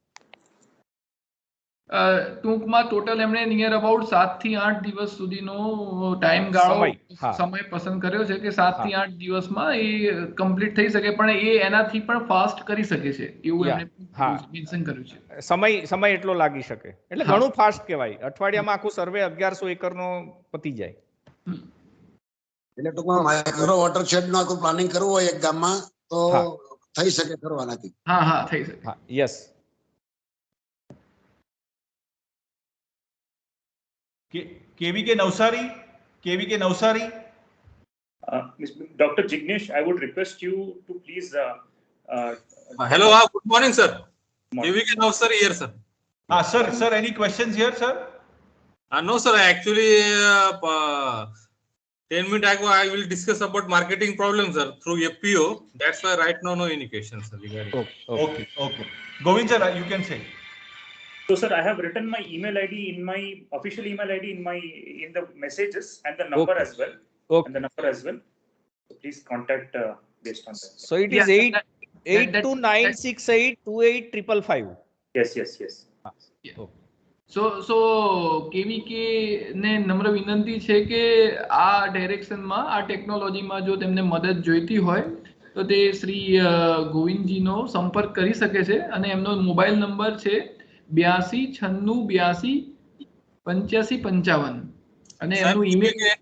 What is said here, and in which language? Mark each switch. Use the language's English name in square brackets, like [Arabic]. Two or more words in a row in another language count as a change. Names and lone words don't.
[Gujarati] ટૂંકમાં ટોટલ એમણે [English] near about [Gujarati] 7 થી 8 દિવસ સુધીનો ટાઈમ ગાળો સમય પસંદ કર્યો છે કે 7 થી 8 દિવસમાં એ કમ્પ્લીટ થઈ શકે, પણ એ એનાથી પણ ફાસ્ટ કરી શકે છે એવું એમણે મેન્શન કર્યું છે. સમય એટલો લાગી શકે એટલે ઘણું ફાસ્ટ કહેવાય. અઠવાડિયામાં આખું સર્વે 1100 એકરનો પતી જાય. એટલે ટૂંકમાં [English] micro watershed [Gujarati] નું આખું પ્લાનિંગ કરવું હોય એક ગામમાં તો થઈ શકે કરવાનાથી. હા થઈ શકે. યસ. [English] KVK Navsari. Dr. Jignesh, I would request you to please. Hello, good morning, sir. KVK Navsari here, sir. Sir, any questions here, sir? No, sir. Actually, 10 minutes ago, I will discuss about marketing problems, sir, through FPO. That's why right now, no indications, sir. Okay. Govind, sir, you can say. So, sir, I have written my email ID in my official email ID in the messages and the number as well. So please contact based on that. So it is 8296828555. Yes. [Gujarati] So KVK ને નમ્ર વિનંતી છે કે આ ડાયરેક્શનમાં આ ટેકનોલોજીમાં જો તેમને મદદ જોઈતી હોય તો તે શ્રી ગોવિંદજીનો સંપર્ક કરી શકે છે અને એમનો [English] mobile number [Gujarati] છે 8296828555 અને એમનું ઈમેલ.